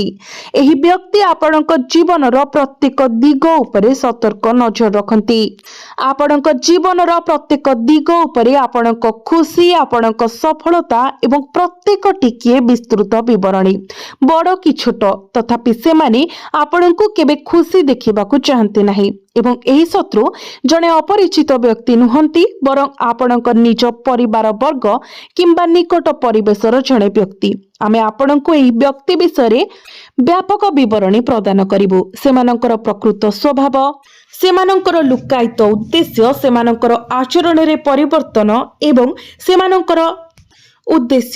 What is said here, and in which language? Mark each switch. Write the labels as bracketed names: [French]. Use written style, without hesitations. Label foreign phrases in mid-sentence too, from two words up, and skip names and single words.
[Odia] ଏହି ବ୍ୟକ୍ତି ଆପଣଙ୍କ ଜୀବନର ପ୍ରତ୍ୟେକ ଦିଗ ଉପରେ ସତର୍କ ନଜର ରଖନ୍ତି। ଆପଣଙ୍କ ଜୀବନର ପ୍ରତ୍ୟେକ ଦିଗ ଉପରେ ଆପଣଙ୍କ ଖୁସି, ଆପଣଙ୍କ ସଫଳତା ଏବଂ ପ୍ରତ୍ୟେକ ଟିକିଏ ବିସ୍ତୃତ ବିବରଣୀ ବଡ଼ କି ଛୋଟ, ତଥାପି ସେ ମାନେ ଆପଣଙ୍କୁ କେବେ ଖୁସି ଦେଖିବାକୁ ଚାହାନ୍ତି ନାହିଁ। ଏବଂ ଏହି ଶତ୍ରୁ ଜଣେ ଅପରିଚିତ ବ୍ୟକ୍ତି ନୁହନ୍ତି, ବରଂ ଆପଣଙ୍କ ନିଜ ପରିବାର ବର୍ଗ କିମ୍ବା ନିକଟ ପରିବେଶର ଜଣେ ବ୍ୟକ୍ତି। ଆମେ ଆପଣଙ୍କୁ ଏହି ବ୍ୟକ୍ତି ବିଷୟ ବ୍ୟାପକ ବିବରଣୀ ପ୍ରଦାନ କରିବୁ। ସେମାନଙ୍କର ପ୍ରକୃତ ସ୍ୱଭାବ, ସେମାନଙ୍କର ଲୁକ୍କାୟିତ ଉଦ୍ଦେଶ୍ୟ, ସେମାନଙ୍କର ଆଚରଣ ରେ ପରିବର୍ତ୍ତନ ଏବଂ ସେମାନଙ୍କର ଉଦ୍ଦେଶ୍ୟ।